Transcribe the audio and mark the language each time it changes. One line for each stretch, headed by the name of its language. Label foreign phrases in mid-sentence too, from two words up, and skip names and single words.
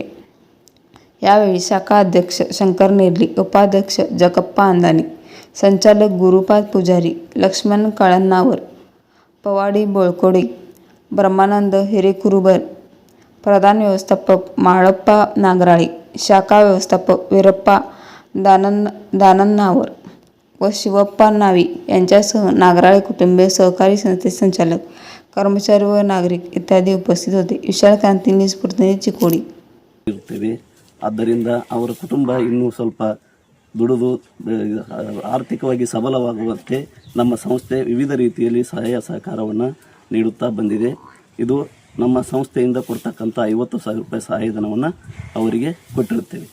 Marathi: यावेळी शाखा अध्यक्ष शंकर नेरली, उपाध्यक्ष जगप्पा अंदानी, संचालक गुरुपाद पुजारी, लक्ष्मण कळणावर, पवाडी बोळकोडे, ब्रह्मानंद हिरेकुरुबर, प्रधान व्यवस्थापक माळप्पा नागराळे, शाखा व्यवस्थापक वीरप्पा दानन्नावर व शिवप्पा नावी यांच्यासह नागराळे कुटुंबीय, सहकारी संस्थेचे संचालक, कर्मचारी व नागरिक इत्यादी उपस्थित होते.
Kannada: ವಿಶಾಲ ಕ್ರಾಂತಿ ನ್ಯೂಸ್ ಪ್ರತಿನಿಧಿ ಚಿಕ್ಕೋಡಿ. ಆದ್ದರಿಂದ ಅವರ ಕುಟುಂಬ ಇನ್ನೂ ಸ್ವಲ್ಪ ದುಡಿದು ಆರ್ಥಿಕವಾಗಿ ಸಬಲವಾಗುವಂತೆ ನಮ್ಮ ಸಂಸ್ಥೆ ವಿವಿಧ ರೀತಿಯಲ್ಲಿ ಸಹಾಯ ಸಹಕಾರವನ್ನು ನೀಡುತ್ತಾ ಬಂದಿದೆ. ಇದು ನಮ್ಮ ಸಂಸ್ಥೆಯಿಂದ ಕೊಡ್ತಕ್ಕಂಥ 50,000 ರೂಪಾಯಿ ಸಹಾಯಧನವನ್ನು ಅವರಿಗೆ ಕೊಟ್ಟಿರುತ್ತೇವೆ.